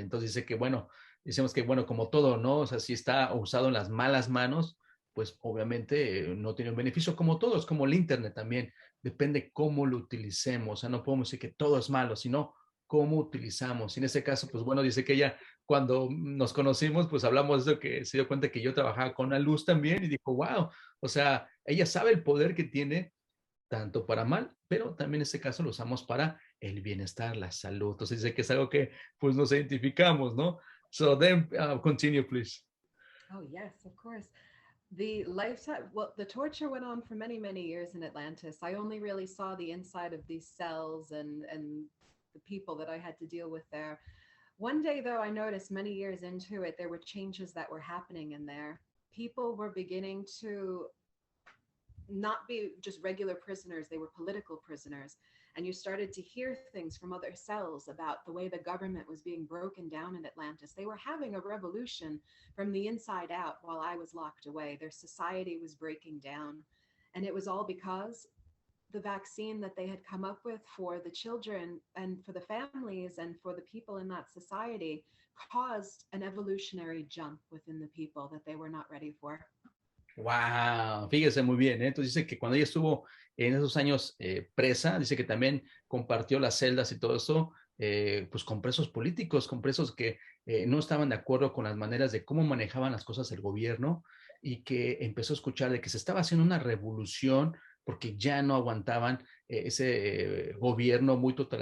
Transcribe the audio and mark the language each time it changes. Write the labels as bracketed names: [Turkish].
[Spanish] Entonces dice que, bueno, decimos que, bueno, como todo, ¿no? O sea, si está usado en las malas manos, pues obviamente no tiene un beneficio, como todo, es como el internet también, depende cómo lo utilicemos. O sea, no podemos decir que todo es malo, sino cómo utilizamos. Y en ese caso, pues bueno, dice que ella, cuando nos conocimos, pues hablamos de eso, que se dio cuenta que yo trabajaba con la luz también, y dijo, wow, o sea, ella sabe el poder que tiene tanto para mal, pero también en este caso lo usamos para el bienestar, la salud. Entonces dice que es algo que pues nos identificamos, ¿no? [English] So then continue, please. Oh, yes, of course. The lifetime, well, the torture went on for many, many years in Atlantis. I only really saw the inside of these cells and the people that I had to deal with there. One day, though, I noticed many years into it, there were changes that were happening in there. People were beginning to not be just regular prisoners, they were political prisoners. And you started to hear things from other cells about the way the government was being broken down in Atlantis. They were having a revolution from the inside out while I was locked away. Their society was breaking down. And it was all because the vaccine that they had come up with for the children and for the families and for the people in that society caused an evolutionary jump within the people that they were not ready for. [Spanish] Wow, fíjese muy bien, ¿eh? Entonces dice que cuando ella estuvo en esos años presa, dice que también compartió las celdas y todo eso, pues con presos políticos, con presos que no estaban de acuerdo con las maneras de cómo manejaban las cosas el gobierno, y que empezó a escuchar de que se estaba haciendo una revolución porque ya no aguantaban ese gobierno muy